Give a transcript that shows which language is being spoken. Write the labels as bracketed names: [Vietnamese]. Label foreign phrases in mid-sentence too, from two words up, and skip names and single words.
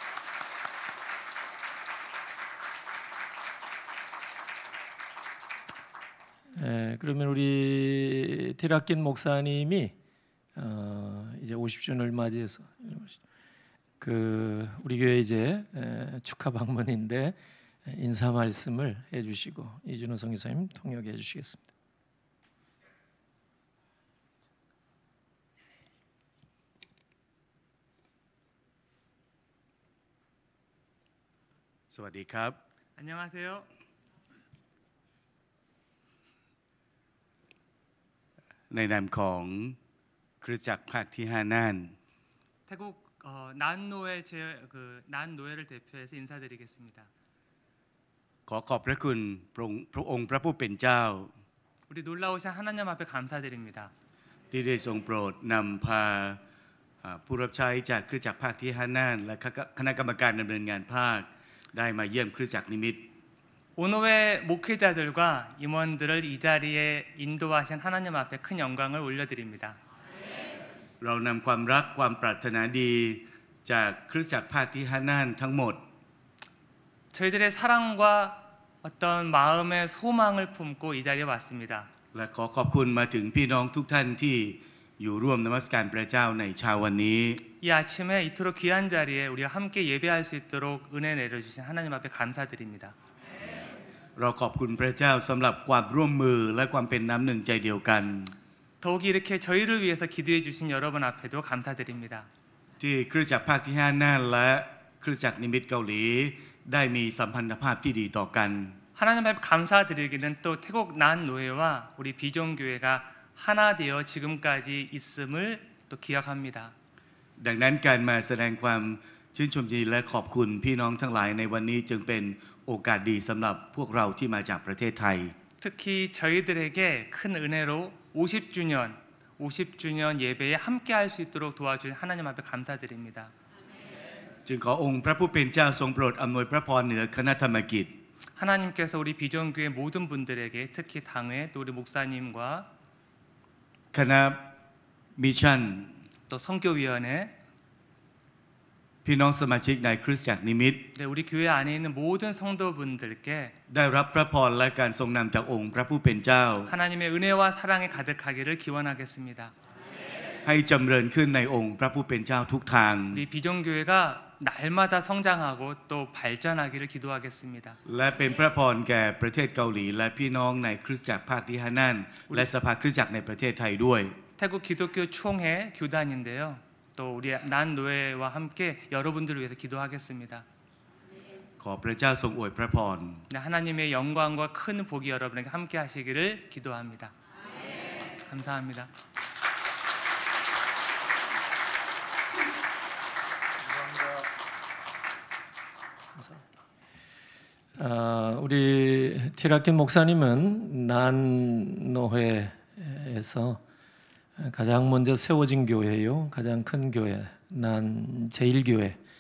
[Korean] 그러면 우리 디락김 목사님이 이제 50주년을 맞이해서 우리 교회 이제 축하 방문인데 인사 말씀을 해주시고 이준호 선교사님 통역해 주시겠습니다. [Thai] สวัสดีครับ. [Korean] 안녕하세요. [Thai] ในนามของคริสตจักรภาคที่5 น่าน [Korean] 태국 난노회 난노회를 대표해서 인사드리겠습니다. [Thai] ขอขอบพระคุณพระองค์พระผู้เป็นเจ้า [Korean] 우리 놀라우신 하나님 앞에 감사드립니다. [Thai] ที่ได้ทรงโปรดนำพาผู้รับใช้จากคริสตจักรภาคที่5 น่านและคณะกรรมการดำเนินงานภาคได้มาเยี่ยมคริสตจักรนิมิตร [Korean] 오노회 목회자들과 임원들을 이 자리에 인도하신 하나님 앞에 큰 영광을 올려드립니다. [Thai] เรานำความรักความปรารถนาดีจากคริสตจักรภาคที่5 น่านทั้งหมด [Korean] 저희들의 사랑과 어떤 마음의 소망을 품고 이 자리에 왔습니다. [Thai] และขอขอบคุณมาถึงพี่น้องทุกท่านที่อยู่ร่วมนมัสการพระเจ้าในเช้าวันนี้ [Korean] 이 아침에 이토록 귀한 자리에 우리가 함께 예배할 수 있도록 은혜 내려주신 하나님 앞에 감사드립니다. [Thai] เราขอบคุณพระเจ้าสำหรับความร่วมมือและความเป็นน้ำหนึ่งใจเดียวกัน [Korean] 더욱이 이렇게 저희를 위해서 기도해 주신 여러분 앞에도 감사드립니다. [Thai] ที่คริสตจักรภาคที่5 น่านและคริสตจักรนิมิตรเกาหลีได้มีสัมพันธภาพที่ดีต่อกัน [Korean] 하나님 앞에 감사드리기는 또 태국 난노회와 우리 비전교회가 하나 되어 지금까지 있음을 또 기억합니다. [Thai] ดังนั้นการมาแสดงความชื่นชมยินดีและขอบคุณพี่น้องทั้งหลายในวันนี้จึงเป็นโอกาสดีสำหรับพวกเราที่มาจากประเทศไทย [Korean] 특히 저희들에게 큰 은혜로 50주년 예배에 함께 할 수 있도록 도와주신 하나님 앞에 감사드립니다. [Thai] จึงขอองค์พระผู้เป็นเจ้าทรงโปรดอำนวยพระพรเหนือคณะธรรมกิจ [Korean] 하나님께서 우리 비전교회 모든 분들에게 특히 당회 또 우리 목사님과 [Thai] คณะมิชชั่น [Korean] 또 선교위원회 [Thai] พี่น้องสมาชิกในคริสตจักรนิมิตร [Korean] 네, 우리 교회 안에 있는 모든 성도분들께 [Thai] ได้รับพระพรและการทรงนำจากองค์พระผู้เป็นเจ้า [Korean] 하나님의 은혜와 사랑에 가득하기를 기원하겠습니다. [Thai] ให้จำเริญขึ้นในองค์พระผู้เป็นเจ้าทุกทาง [Korean] 우리 비전교회가 날마다 성장하고 또 발전하기를 기도하겠습니다. [Thai] และเป็นพระพรแก่ประเทศเกาหลีและพี่น้องในคริสตจักรภาคที่5 น่านและสภาคริสตจักรในประเทศไทยด้วย [Korean] 태국 기독교 총회 교단인데요. 또 우리 난노회와 함께 여러분들을 위해서 기도하겠습니다. [Thai] ขอพระเจ้าทรงอวยพระพร [Korean] 네, 하나님의 영광과 큰 복이 여러분에게 함께 하시기를 기도합니다. 감사합니다. 우리 티라킨 목사님은 난노회에서 가장 먼저 세워진 교회요, 가장 큰 교회, 난 제1교회